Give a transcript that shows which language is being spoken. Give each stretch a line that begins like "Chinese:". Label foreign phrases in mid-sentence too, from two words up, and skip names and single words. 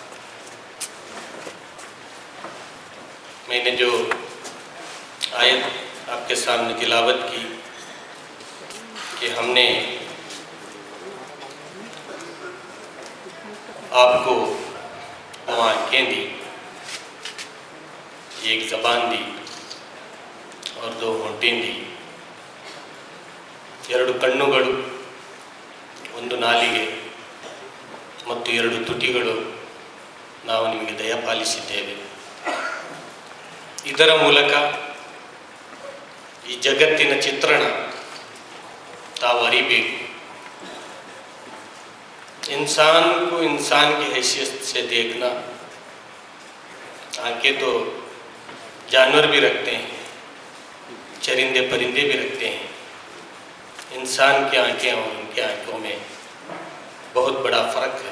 Urdu: میں نے جو آیت آپ کے سامنے تلاوت کی کہ ہم نے آپ کو دو آنکھیں دی, ایک زبان دی اور دو ہونٹیں دی,
Kannada: ಎರಡು ಕಣ್ಣುಗಳು, ಒಂದು ನಾಲಿಗೆ ಮತ್ತು ಎರಡು ತುಟಿಗಳು ನಾವು ನಿಮಗೆ ದಯಪಾಲಿಸಿದ್ದೇವೆ. ಇದರ ಮೂಲಕ ಈ ಜಗತ್ತಿನ ಚಿತ್ರಣ ತಾವು ಅರಿಬೇಕು.
Urdu: انسان کو انسان کی حیثیت سے دیکھنا. آنکھیں تو جانور بھی رکھتے ہیں، چرندے پرندے بھی رکھتے ہیں. انسان کی آنکھیں اور ان کی آنکھوں میں بہت بڑا فرق ہے.